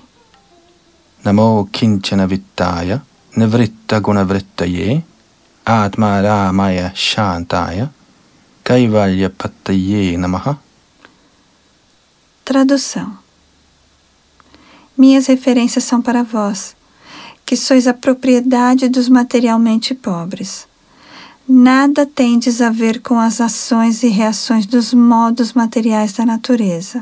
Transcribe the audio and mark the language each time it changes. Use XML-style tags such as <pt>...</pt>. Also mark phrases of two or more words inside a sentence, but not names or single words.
<sa>नमो किञ्चन वित्ताय निवृत्त गुणवृत्तये आत्म रामाय शान्ताय कैवल्य पत्तये नमः.</sa> <pt>Tradução. Minhas referências são para vós, que sois a propriedade dos materialmente pobres. Nada tendes a ver com as ações e reações dos modos materiais da natureza.</pt>